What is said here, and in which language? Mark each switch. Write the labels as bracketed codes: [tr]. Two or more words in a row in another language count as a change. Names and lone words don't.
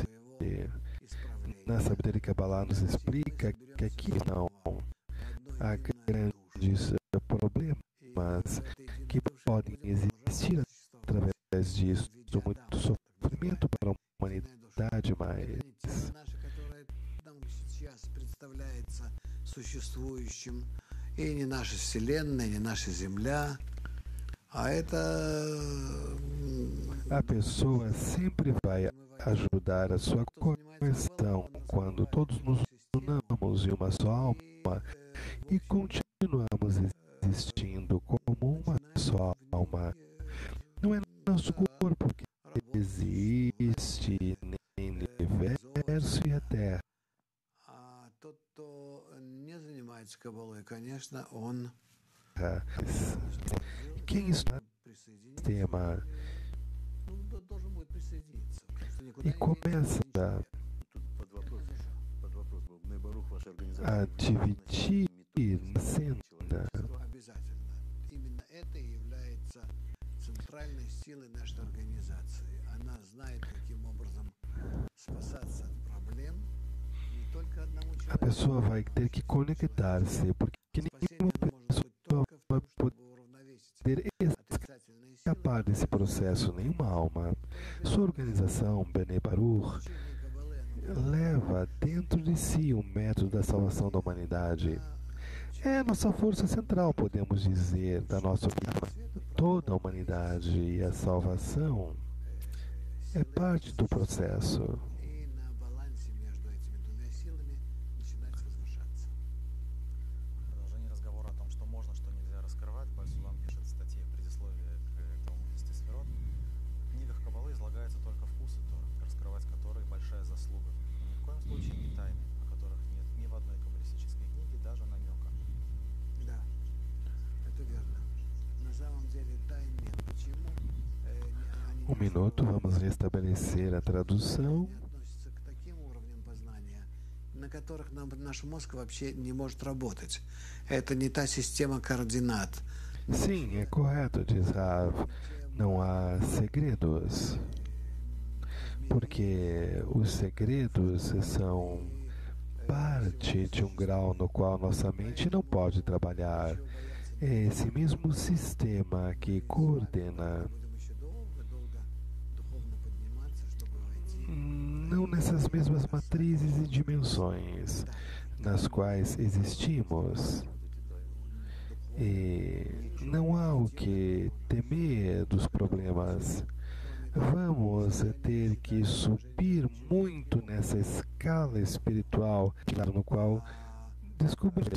[pt] Na sabedoria Kabbalah nos explica que aqui não há grandes problemas que podem existir através disso, muito sofrimento para a humanidade, mas [ru] и не наша Вселенная, не наша Земля, а это [pt] a pessoa sempre vai ajudar a sua conversão quando todos nos unamos em uma só alma e continuamos existindo como uma só alma. Não é nosso corpo que existe, nem o universo e a Terra. [ru] тот, кто не занимается Каббалой, конечно, он [pt] Quem está no sistema [ru] должен будет присоединиться. [pt] e começa a dividir na cena, [ru] Обязательно. Именно это и является центральной силой нашей организации. Она знает, каким образом спасаться от проблем не только одному [pt] a [ru] человеку. [pt] pessoa vai ter que conectar-se, porque nenhuma pessoa vai poder [ru] Отрицательные силы. [pt] escapar desse processo, nenhuma alma. Sua organização, Bnei Baruch, leva dentro de si o método da salvação da humanidade. É a nossa força central, podemos dizer, da nossa vida. Toda a humanidade e a salvação é parte do processo. [ru] и на балансе между этими двумя силами начинать возвышаться. Продолжение разговора о том, что можно, что нельзя раскрывать, Бальсулам пишет в статье в предисловии к Талмуду Сферот. В книгах Каббалы излагаются только вкусы Торы, раскрывать которые большая заслуга. Но ни в коем случае не тайны, о которых нет ни в одной каббалистической книге, даже намека. Да, это верно. На самом деле тайн нет. Почему? Они [pt] Um minuto, vamos restabelecer a tradução. [ru] не относятся к таким уровням познания, на которых наш мозг вообще не может работать. Это не та система координат. [pt] Sim, é correto, diz Rav. Não há segredos, porque os segredos são parte de um grau no qual nossa mente não pode trabalhar. É esse mesmo sistema que coordena, [ru] Будем еще долго духовно подниматься, чтобы войти. [pt] não nessas mesmas matrizes e dimensões nas quais existimos. E não há o que temer dos problemas. Vamos ter que subir muito nessa escala espiritual, no qual descobrimos.